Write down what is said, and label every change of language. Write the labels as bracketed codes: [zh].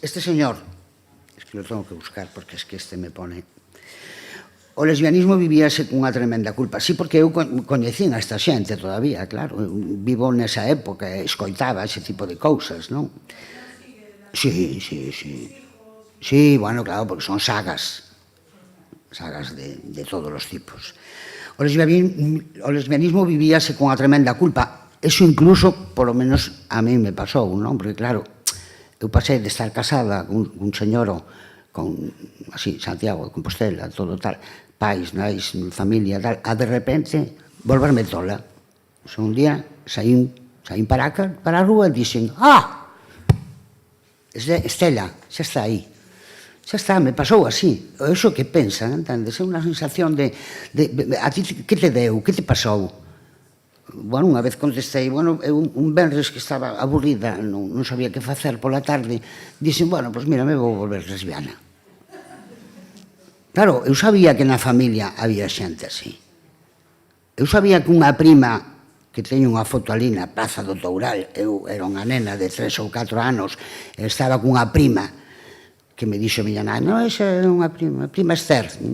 [es] Este señor, es que lo tengo que buscar porque es que este me pone... [gl] O lesbianismo vivíase cunha tremenda culpa. Sí, porque eu coñecín a esta xente todavía, claro. Vivo nesa época, escoitaba ese tipo de cousas, non? Sí. Sí, bueno, claro, porque son sagas de todos os tipos. O lesbianismo vivíase con a tremenda culpa. Eso incluso, polo menos, a mí me pasou, non? Porque, claro, eu pasei de estar casada con un señoro con, así, Santiago de Compostela, todo tal, pais, nais, familia, tal, a de repente volverme tola. Un día saín para a rúa e dixen, Estela, xa está aí. Xa está, me pasou así. Eso que pensan, entendes? É unha sensación de... A ti, que te deu? Que te pasou? Bueno, unha vez contestei, bueno, eu un venres que estaba aburrida, non sabía que facer pola tarde, dixen, bueno, pois mira, me vou volver lesbiana. Claro, eu sabía que na familia había xente así. Eu sabía que unha prima, que teño unha foto ali na Praza do Toural, eu era unha nena de 3 ou 4 anos, estaba cunha prima, que me dixo a miña nai, non, esa é unha prima Esther.